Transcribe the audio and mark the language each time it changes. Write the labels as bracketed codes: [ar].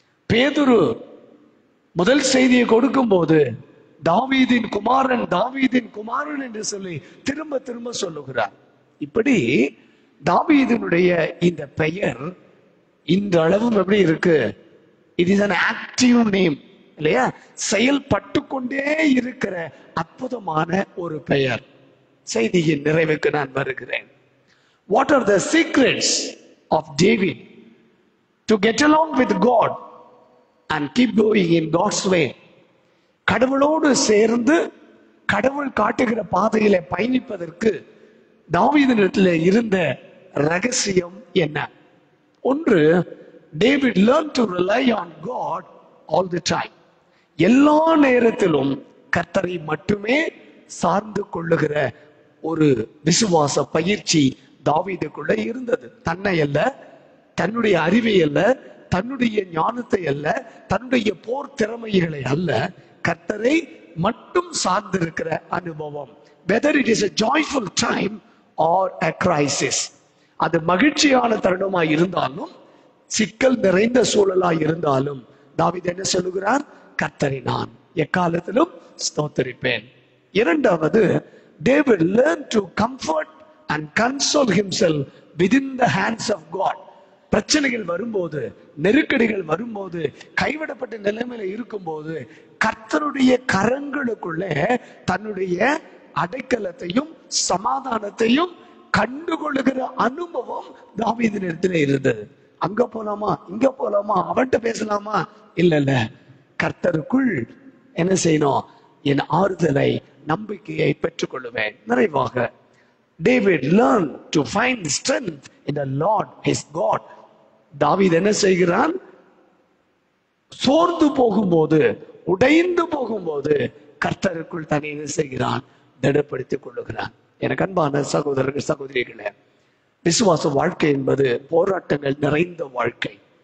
[ta] பேதுரு முதல் செய்தியை கொடுக்கும் போது தாவீதின் குமாரன், தாவீதின் குமாரன் என்று சொல்லி திரும்ப திரும்ப சொல்லுகிறார். இப்படி தாவீதினுடைய இந்த பெயர் இந்த அளவும் எப்படி இருக்கு? [en] it is an active name [ta] இல்லையா? செயல்பட்டு கொண்டே இருக்கிற அற்புதமான ஒரு பெயர். செய்தியின் நிறைவுக்கு நான் வருகிறேன். [en] What are the secrets of David to get along with God and keep going in God's way? [ta] கடவுளோடு சேர்ந்து கடவுள் காட்டுகிற பாதையில பயணிப்பதற்கு தாவீதினிடத்தில் இருந்த ரகசியம் என்ன? [en] ஒன்று, David learned to rely on God all the time. [ta] எல்லா நேரத்திலும் கர்த்தரை மட்டுமே சார்ந்து கொள்ளுகிற ஒரு விசுவாச பயிற்சி தாவீதுக்குள்ள இருந்தது. தன்னை அல்ல, தன்னுடைய அறிவை அல்ல, தன்னுடைய ஞானத்தை அல்ல, தன்னுடைய போர் திறமைகளை அல்ல, கர்த்தரை மட்டும் சார்ந்திருக்கிற அனுபவம். [en] whether it is a joyful time or a crisis, [ta] அது மகிழ்ச்சியான தருணமாய் இருந்தாலும் சிக்கல் நிறைந்த சூழலாய் இருந்தாலும் தாவீது என்ன சொல்லுகிறார்? கர்த்தரை நான் எக்காலத்திலும் ஸ்தோத்தரிப்பேன். [en] இரண்டாவது, David learned to comfort and console himself within the hands of God. [ta] பிரச்சனைகள் வரும்போது, நெருக்கடிகள் வரும்போது, கைவிடப்பட்ட நிலைமையில இருக்கும்போது கர்த்தருடைய கரங்களுக்குள்ளே தன்னுடைய அடைக்கலத்தையும் சமாதானத்தையும் கண்டுகொள்ளுகிற அனுபவம் தாவீதின் இடத்துல இருந்தது. அங்க போலாமா, இங்க போலாமா, அவன்கிட்ட பேசலாமா? இல்ல, கர்த்தருக்குள் என்ன செய்யணும்? என் ஆறுதலை, நம்பிக்கையை பெற்றுக் கொள்ளுவேன். [en] நிறைவாக, David learned to find strength in the Lord his God. [ta] தாவீது என்ன செய்கிறான்? சோர்ந்து போகும்போது, உடைந்து போகும்போது கர்த்தருக்குள் தன்னை என்ன செய்கிறான்? திடப்படுத்திக் கொள்ளுகிறான். எனக்கு அன்பான சகோதரர்கள், சகோதரிகளே, விசுவாச வாழ்க்கை என்பது போராட்டங்கள் நிறைந்த வாழ்க்கை.